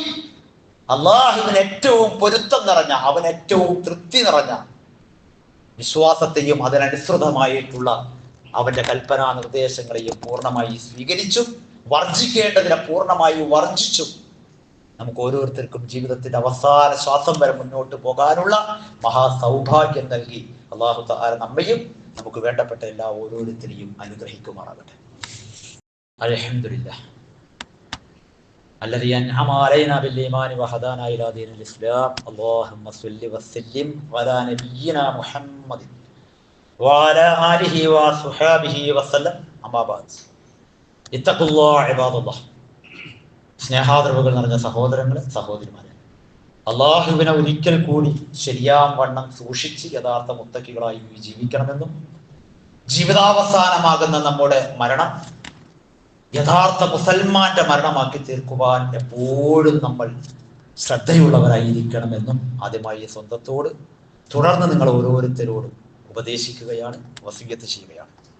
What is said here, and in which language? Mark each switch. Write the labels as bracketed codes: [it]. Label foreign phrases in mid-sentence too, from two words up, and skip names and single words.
[ml] അള്ളാഹുവിന് ഏറ്റവും പൊരുത്തം നിറഞ്ഞ, അവൻ ഏറ്റവും തൃപ്തി നിറഞ്ഞ വിശ്വാസത്തെയും അതിനനുസൃതമായിട്ടുള്ള അവന്റെ കൽപ്പനാ നിർദ്ദേശങ്ങളെയും പൂർണ്ണമായി സ്വീകരിച്ചും വർജിക്കേണ്ടതിനെ പൂർണ്ണമായി വർജിച്ചും നമുക്ക് ഓരോരുത്തർക്കും ജീവിതത്തിന്റെ അവസാന ശ്വാസം വരെ മുന്നോട്ട് പോകാനുള്ള മഹാസൗഭാഗ്യം നൽകി [ar] الله تعالى [ml] നമ്മയും നമുക്ക് വേണ്ടപ്പെട്ട എല്ലാ ഓരോരുത്തരെയും അനുഗ്രഹിക്കുമാറാകട്ടെ. [ar] അൽഹംദുലില്ലാഹ് الذي أنعم علينا بالإيمان وهدانا إلى دين الإسلام. اللهم صل وسلم على نبينا محمد وعلى آله وصحبه وسلم. أما بعد اتقوا الله عباد الله. [ml] സ്നേഹാദരവുകൾ നിറഞ്ഞ സഹോദരങ്ങളെ, സഹോദരിമാരെ, അള്ളാഹുവിനെ ഒരിക്കൽ കൂടി ശരിയാം വണ്ണം സൂക്ഷിച്ച് യഥാർത്ഥ മുത്തക്കികളായി ജീവിക്കണമെന്നും ജീവിതാവസാനമാകുന്ന നമ്മുടെ മരണം യഥാർത്ഥ മുസൽമാന്റെ മരണമാക്കി തീർക്കുവാൻ എപ്പോഴും നമ്മൾ ശ്രദ്ധയുള്ളവരായിരിക്കണമെന്നും ആദ്യമായി സ്വന്തത്തോട് തുടർന്ന് നിങ്ങൾ ഓരോരുത്തരോടും ഉപദേശിക്കുകയാണ്, വസിയ്യത്ത് ചെയ്യുകയാണ്.